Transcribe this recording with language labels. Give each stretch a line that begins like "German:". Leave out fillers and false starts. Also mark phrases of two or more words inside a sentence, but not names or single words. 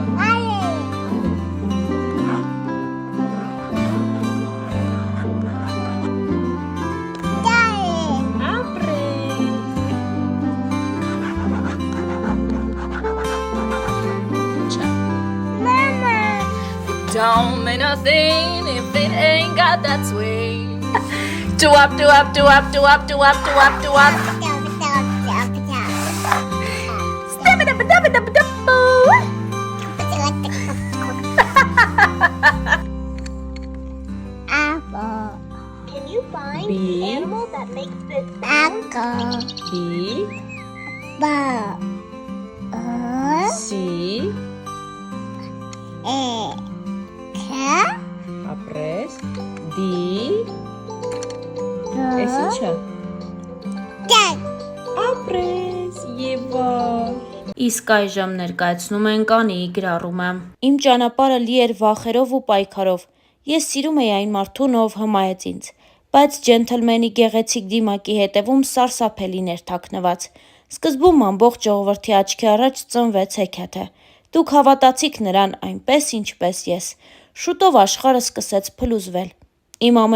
Armenian: այի, դարի, Ապրես Չա մամա,
English: Don't mean nothing if it ain't got that swing. Do up, do up, do up, do up, do up, do up, do up. Step it up, dub it up, dub boo. apple, Can you find B. the animal that makes this sound? apple, B, ball, C, apres, D, Esincha.
Armenian: Ապրես, Եվա։ Իսկ այժմ ներկայացնում ենք Անիի գրառումը։ Իմ ճանապարհը լի էր վախերով ու պայքարով։ Ես սիրում էի այն մարդուն, ով հմայեց ինձ, բայց ջենթլմենի գեղեցիկ դիմակի հետևում սարսափելին էր թաքնված։ Սկզբում ամբողջ ժողովրդի աչքի առաջ ծնվեց հեքիաթը։ Դուք հավատացիք նրան այնպես, ինչպես ես։ Շուտով աշխարհը սկսեց փլուզվել։ Իմ ամեն